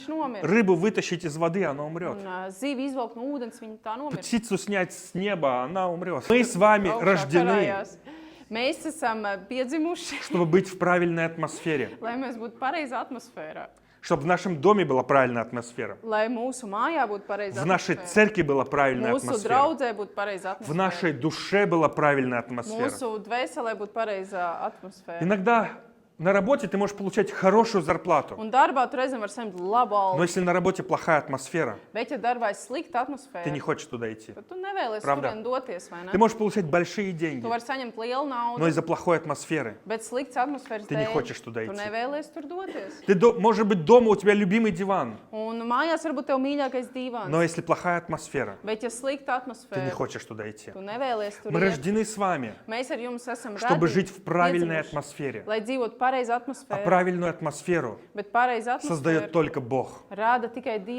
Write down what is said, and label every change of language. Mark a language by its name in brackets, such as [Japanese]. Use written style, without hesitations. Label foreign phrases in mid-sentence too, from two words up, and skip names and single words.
[Latvian] nomira. [Russian] Рыбу вытащить из воды, она умрет. [Latvian] Un zivi izvilkt no ūdens, viņa tā nomira. [Russian] Птицу снять с неба, она умрет. Мы с вами [Latvian] Augšā [Russian] рождены, [Latvian] karājās. Mēs esam piedzimuši, [Russian] чтобы быть в правильной атмосфере. [Latvian] lai mēs būtu pareizā atmosfērā. [Russian] Чтобы в нашем доме была правильная атмосфера. [Latvian] Lai mūsu mājā būtu pareizā [Russian] В нашей [Latvian] atmosfēra. [Russian] церкви была правильная [Latvian] Mūsu [Russian] атмосфера. [Latvian] draudzē būtu pareizā [Russian] В [Latvian] atmosfēra. [Russian] нашей душе была правильная атмосфера. [Latvian] Mūsu dvēselē būtu pareizā atmosfēra. [Russian] Иногда на работе ты можешь получать хорошую зарплату. [Latvian] Un darbā tu reizēm vari saņemt labu [Russian] Но [Latvian] algu. [Russian] если на работе плохая атмосфера, [Latvian] Bet, ja darbā ir slikta [Russian] ты не [Latvian] atmosfēra, [Russian] хочешь туда идти. [Latvian] tad tu nevēlies [Russian] Правда? [Latvian] turien doties, vai ne? [Russian] Ты можешь получать большие деньги, [Latvian] Tu vari saņemt lielu [Russian] но [Latvian] naudu, [Russian] из-за плохой атмосферы [Latvian] bet slikts atmosfēras [Russian] ты не [Latvian] dēļ [Russian] хочешь туда [Latvian] tu [Russian] идти. [Latvian] nevēlies tur doties. [Russian] Может быть, дома у тебя любимый диван, [Latvian] Un mājās varbūt tev mīļākais divans, [Russian] но если плохая атмосфера, [Latvian] bet, ja slikta [Russian] ты не [Latvian] atmosfēra, [Russian] хочешь туда идти. [Latvian] tu nevēlies tur [Russian] Мы [Latvian] iet. [Russian] рождены с вами, [Latvian] Mēs ar jums esam [Russian] чтобы [Latvian] radīti, [Russian] жить в правильной [Latvian] piedzimuši, [Russian] атмосфере. [Latvian] lai dzīvotu pareizā [Russian] А [Latvian] atmosfērā, [Russian] правильную атмосферу [Latvian] bet pareizā [Russian] создает [Latvian] atmosfēra [Russian] только Бог. [Latvian] rāda tikai Dievs.